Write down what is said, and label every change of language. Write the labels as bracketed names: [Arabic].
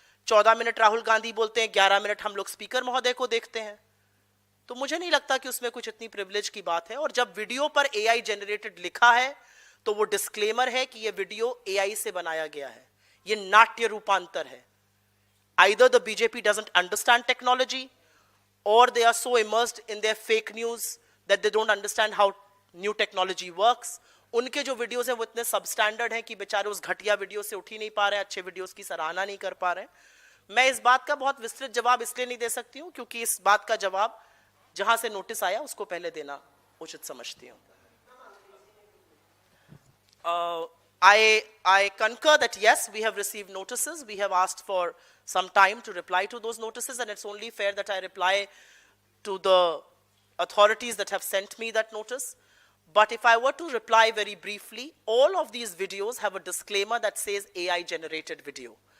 [Hindi] 14 minute Rahul Gandhi बोलते हैं, 11 minute हम लोग स्पीकर महोदय को देखते हैं. तो मुझे नहीं लगता कि उसमें कुछ इतनी प्रिविलेज की बात है. और जब वीडियो पर एआई जनरेटेड लिखा है तो वो डिस्क्लेमर है कि ये वीडियो एआई से बनाया गया है, ये नाट्य रूपांतर है. [English] Either the BJP doesn't understand technology or they are so immersed in their fake news that they don't understand how new technology works. [Hindi] उनके जो वीडियोस हैं वो इतने सबस्टैंडर्ड हैं कि बेचारे उस घटिया वीडियो से उठ ही नहीं पा रहे हैं, अच्छे वीडियोस की सराहना नहीं कर पा रहे हैं. मैं इस बात का बहुत विस्तृत जवाब इसलिए नहीं दे सकती हूं क्योंकि इस बात का जवाब जहां से नोटिस आया उसको पहले देना उचित समझती हूं. [English] I concur that yes, we have received notices. We have asked for some time to reply to those notices, and it's only fair that I reply to the authorities that have sent me that notice. But if I were to reply very briefly, all of these videos have a disclaimer that says AI generated video.